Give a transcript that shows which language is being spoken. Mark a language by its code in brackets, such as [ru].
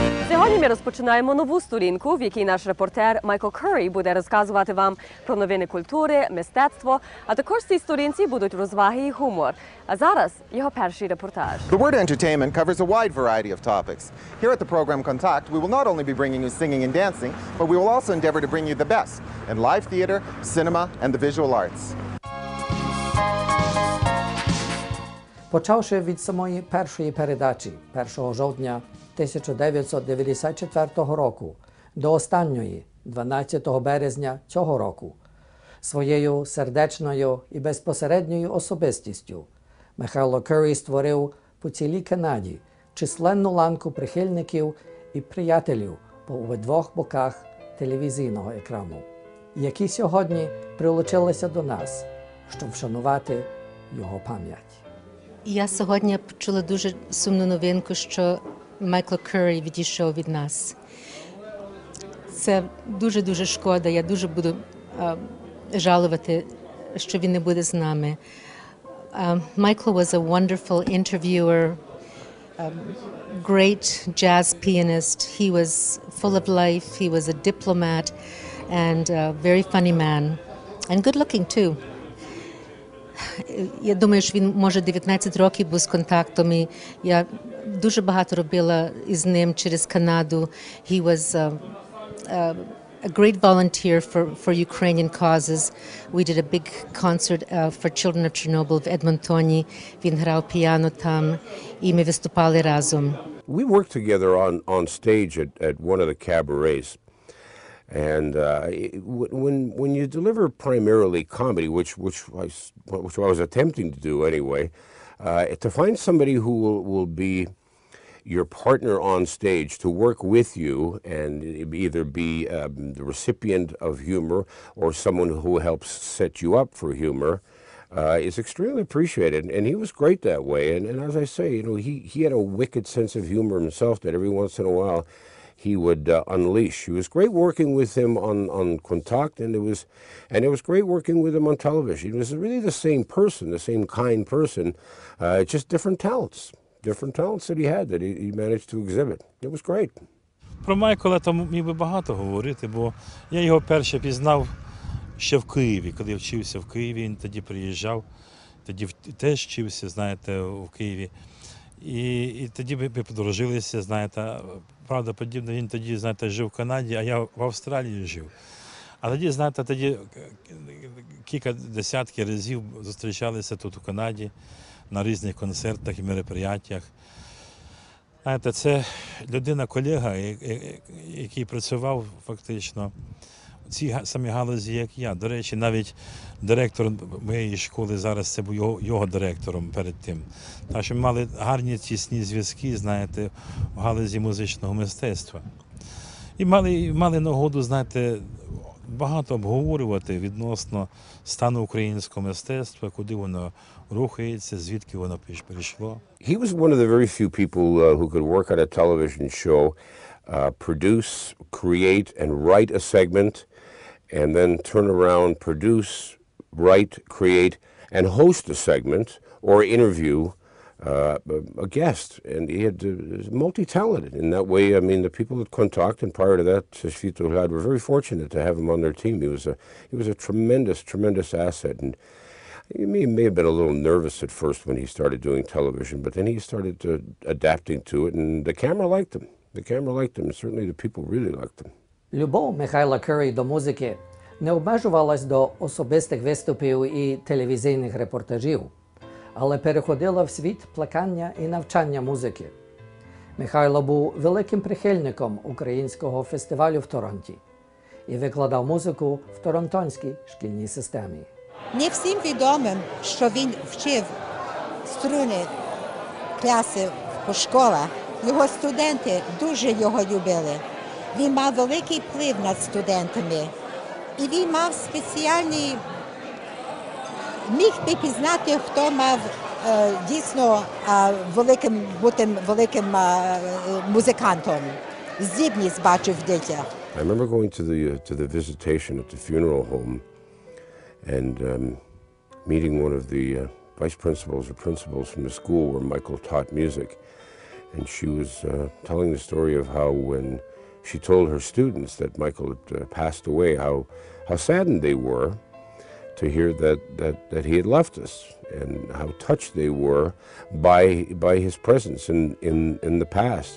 [uk] Сьогодні ми розпочинаємо нову сторінку, в якій наш репортер Майкл Curry буде розказувати вам про новини культури, мистецтво, а також в цій сторінці будуть розваги і гумор. А зараз його перший репортаж. [en] The word entertainment covers a wide variety of topics. Here at the program Kontakt, we will not only be bringing you singing and dancing, but we will also endeavor to bring you the best in live theater, cinema, and the visual arts. [uk] Почавши від самої першої передачі 1 жовтня 1994 року до останньої 12 березня цього року, своєю сердечною і безпосередньою особистістю Михайло Curry створив по цілій Канаді численну ланку прихильників і приятелів по обидвох боках телевізійного екрану, які сьогодні прилучилися до нас, щоб вшанувати його пам'ять. Я сьогодні почула дуже сумну новинку, що Майкл Curry відійшов від нас. Це дуже-дуже шкода. Я дуже буду жалувати, що він не буде з нами. [en] Michael was a wonderful interviewer, great jazz pianist. He was full of life. He was a diplomat and a very funny man. And good looking too. [uk] Я думаю, що він, може, 19 років був з контактом, і я дуже багато робила із ним через Канаду. [en] He was a great volunteer for Ukrainian causes. We did a big concert for children of Chernobyl [uk] в Едмонтоні. Він грав піано там, і ми виступали разом. [en] We worked together on stage at one of the cabarets. And when you deliver primarily comedy, which I was attempting to do anyway, to find somebody who will be your partner on stage, to work with you and either be the recipient of humor or someone who helps set you up for humor, is extremely appreciated. And he was great that way. And as I say, you know, he had a wicked sense of humor himself that every once in a while he would unleash. It was great working with him on Kontakt, and it was great working with him on television. He was really the same person, the same kind person, just different talents that he had that he managed to exhibit. It was great. [uk] Про Майкла там міг би багато говорити, бо я його перше пізнав ще в Києві, коли я вчився в Києві, він тоді приїжджав, тоді теж вчився, знаєте, в Києві. І тоді ми подружилися, знаєте, правда, подібно, він тоді, знаєте, жив в Канаді, а я в Австралії жив. А тоді, знаєте, кілька десятків разів зустрічалися тут у Канаді на різних концертах і мероприятиях. Знаєте, це людина-колега, який працював фактично в цій самій галузі, як я. До речі, навіть директор моєї школи зараз це був його директором перед тим. Так що ми мали гарні тісні зв'язки, знаєте, в галузі музичного мистецтва. І мали нагоду, знаєте, багато обговорювати відносно стану українського мистецтва, куди воно рухається, звідки воно прийшло. [en] He was one of the very few people who could work on a television show, produce, create, and write a segment, and then turn around, produce, write, create, and host a segment or interview a guest, and he had multi-talented in that way. I mean, the people at Kontakt and prior to that, were very fortunate to have him on their team. He was a tremendous asset, and he may have been a little nervous at first when he started doing television, but then he started adapting to it, and the camera liked him. And certainly the people really liked him. [uk] Любов Михайла Curry до музики не обмежувалась до особистих виступів і телевізійних репортажів, але переходила в світ плекання і навчання музики. Михайло був великим прихильником українського фестивалю в Торонті і викладав музику в торонтонській шкільній системі. Не всім відомим, що він вчив струни класи по школах. Його студенти дуже його любили. Він мав великий вплив над студентами. І він мав спеціальний, міг би пізнати, хто мав дійсно бути великим музикантом. Здібність бачив в дітях. [en] I remember going to the visitation at the funeral home and meeting one of the vice principals or principals from the school where Michael taught music. And she was telling the story of how when she told her students that Michael had passed away, how saddened they were to hear that he had left us, and how touched they were by his presence in the past.